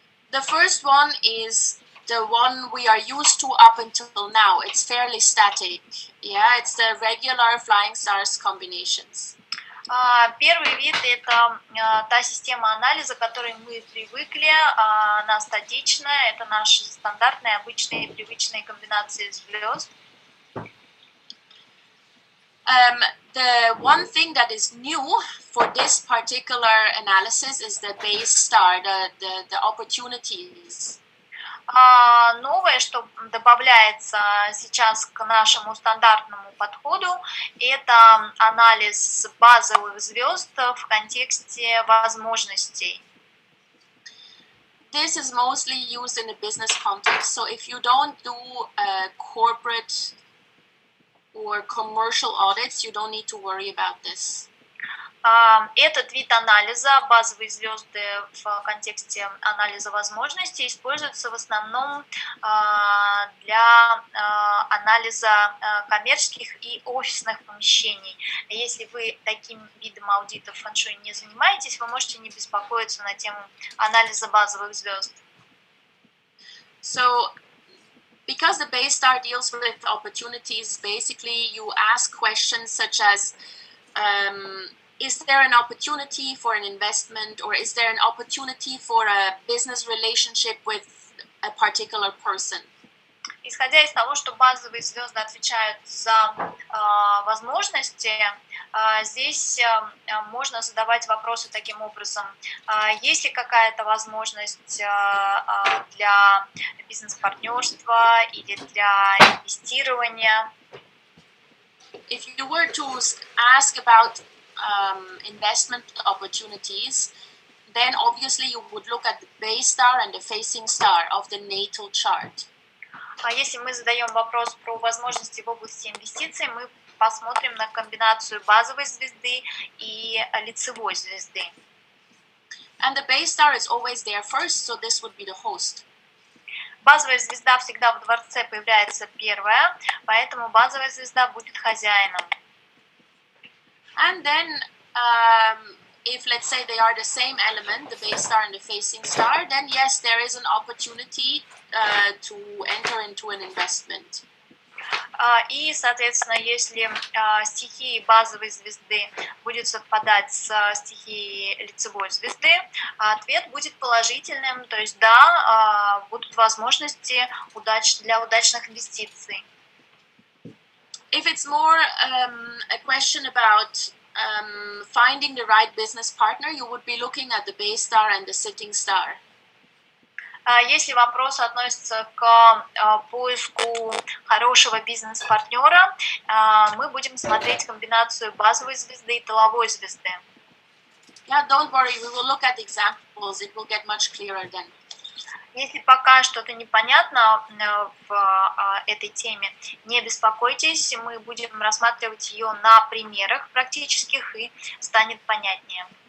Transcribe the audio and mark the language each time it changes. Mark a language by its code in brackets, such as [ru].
[en] The first one is the one we are used to up until now. It's fairly static. Yeah, it's the regular flying stars combinations. [ru] Первый вид – это та система анализа, к которой мы привыкли, она статичная, это наши стандартные, обычные, привычные комбинации звезд. [en] The one thing that is new for this particular analysis is the base star, the opportunities. [ru] Новое, что добавляется сейчас к нашему стандартному подходу, это анализ базовых звезд в контексте возможностей. [en] This is mostly used in a business context. So if you don't do corporate or commercial audits, you don't need to worry about this. [ru] Этот вид анализа, базовые звезды в контексте анализа возможностей, используется в основном для анализа коммерческих и офисных помещений. Если вы таким видом аудитов фэн-шуй не занимаетесь, вы можете не беспокоиться на тему анализа базовых звезд. [en] So, because the base star deals with opportunities, basically you ask questions such as, is there an opportunity for an investment, or is there an opportunity for a business relationship with a particular person? [ru] Исходя из того, что базовые звезды отвечают за возможности, Здесь можно задавать вопросы таким образом. Есть ли какая-то возможность для бизнес-партнерства или для инвестирования? [en] If you were to ask about investment opportunities, then obviously you would look at the base star and the facing star of the natal chart. [ru] Если мы задаем вопрос про возможности в области инвестиций, мы посмотрим на комбинацию базовой звезды и лицевой звезды. [en] And the base star is always there first, so this would be the host. [ru] Базовая звезда всегда в дворце появляется первая, поэтому базовая звезда будет хозяином. [en] And then, if let's say they are the same element, the base star and the facing star, then yes, there is an opportunity to enter into an investment. [ru] И, соответственно, если стихия базовой звезды будет совпадать с стихией лицевой звезды, ответ будет положительным, то есть да, будут возможности для удачных инвестиций. [en] If it's more a question about finding the right business partner, you would be looking at the base star and the sitting star. [ru] Если вопрос относится к поиску хорошего бизнес-партнера, мы будем смотреть комбинацию базовой звезды и тыловой звезды. [en] Yeah, don't worry, we will look at examples. It will get much clearer then. [ru] Если пока что-то непонятно в этой теме, не беспокойтесь, мы будем рассматривать ее на примерах практических и станет понятнее.